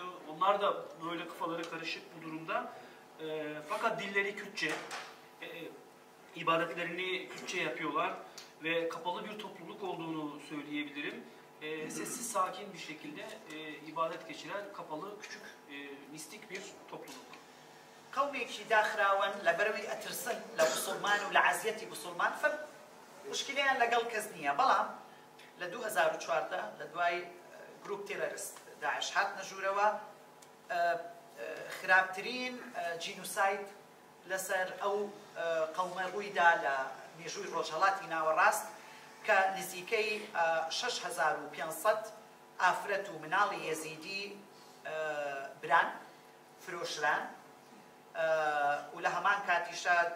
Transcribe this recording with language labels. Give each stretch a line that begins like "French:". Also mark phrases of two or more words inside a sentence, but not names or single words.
Turkish: Onlar da böyle kafaları karışık bu durumda. Fakat dilleri Kürtçe, ibadetlerini Kürtçe yapıyorlar ve kapalı bir topluluk olduğunu söyleyebilirim. Sessiz, sakin bir şekilde ibadet geçiren kapalı, küçük, mistik bir topluluk.
Central Kurdish: قومێکی داخراون لە بەرەوەی ئەترسن لە موسڵمان و لە عەزیەتی موسڵمان مشکلیان لەگەڵ کەس نییە، بەڵام لە 2014 لە دوای گروپ تێرەریست داعش هاتنە ژوورەوە خراپترین جینوساید لەسەر ئەو قەومە ڕوویدا لە مێژووی ڕۆژهەڵاتی ناوەڕاست کە نزیکەی 6500 ئافرەت و مناڵی یەزیدی بران، فرۆشران و لە هەمان کاتیشە